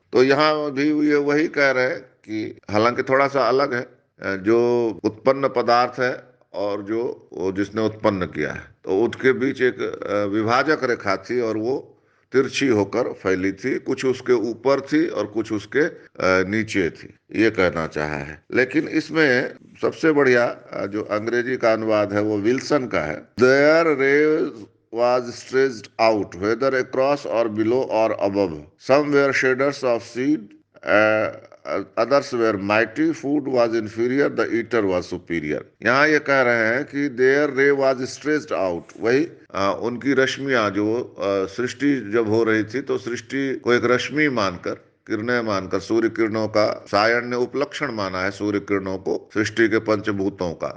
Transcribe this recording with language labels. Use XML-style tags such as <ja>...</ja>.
<hi>तो यहाँ भी ये वही कह रहे हैं कि हालांकि थोड़ा सा अलग है, जो उत्पन्न पदार्थ है और जो वो जिसने उत्पन्न किया है, तो उसके बीच एक विभाजक रेखा थी और वो तिरछी होकर फैली थी, कुछ उसके ऊपर थी और कुछ उसके नीचे थी, ये कहना चाहा है। लेकिन इसमें सबसे बढ़िया जो अंग्रेजी का अनुवाद है वो विल्सन का है।</hi> <en>Their range was stretched out whether across or below or above, some were shaders of seed, others were mighty, food was inferior, the eater was superior।</en> <hi>यहाँ ये कह रहे हैं कि</hi> <en>their ray was stretched out,</en> <hi>वही उनकी रश्मियां जो सृष्टि जब हो रही थी तो सृष्टि को एक रश्मि मानकर, किरणें मानकर, सूर्य किरणों का सायन ने उपलक्षण माना है सूर्य किरणों को सृष्टि के पंचभूतों का।</hi>